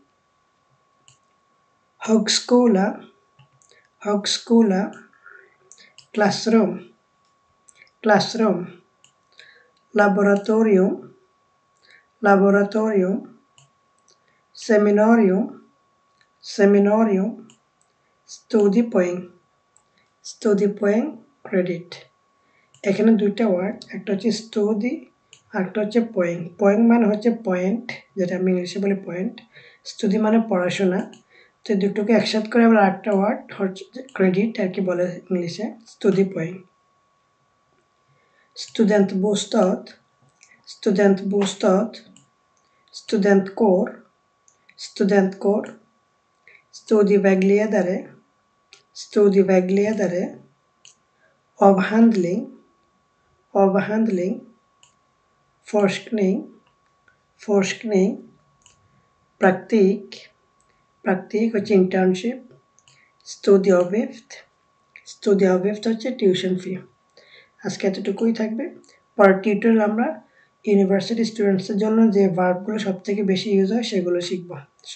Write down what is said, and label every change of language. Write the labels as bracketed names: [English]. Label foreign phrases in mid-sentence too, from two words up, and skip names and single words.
[Swedish] högskola, högskola, classroom, classroom, laboratorium, laboratorium, seminarium, seminarium, studipoäng, studipoäng, credit. [Bangla] এখানে দুইটা ওয়ার্ড, একটা হচ্ছে স্টাডি আর একটা হচ্ছে পোয়েং। পোয়েং মানে হচ্ছে পয়েন্ট, যেটা আমি ইংলিশে বলি পয়েন্ট। স্টাডি মানে পড়াশোনা। তো দুটোকে একসাথে করে আবার একটা ওয়ার্ড হচ্ছে ক্রেডিট আর কি বলে ইংলিশে, [Swedish] studie poäng. Studentbostad, studentbostad, studentkår, studentkår, studievägledare, studievägledare, avhandling, avhandling, forskning, forskning, praktik, praktik হচ্ছে internship, studieavgift, studieavgift হচ্ছে [English] tuition fee. [Bangla] আজকে এতটুকুই থাকবে। পরের টিউটোরিয়াল আমরা [English] university students [Bangla] জন্য যে ভার্বগুলো সবথেকে বেশি ইউজ হয় সেগুলো শিখব।